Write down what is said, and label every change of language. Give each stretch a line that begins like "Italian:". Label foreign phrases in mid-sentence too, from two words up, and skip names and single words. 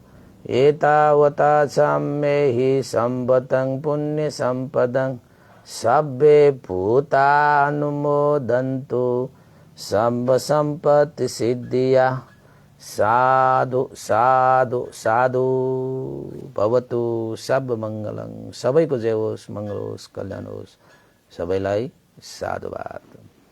Pali: एतावता सम्मेहि सम्भतं पुण्य सम्पदं, सब्बे भूतानुमोदन्तु सम्ब सम्पत्ति सिद्धिया। साधु साधु साधु भवतु सब मंगलं।
Nepali: सबैको जय होस्, मंगल होस्, कल्याण होस्। सबैलाई साधुवाद।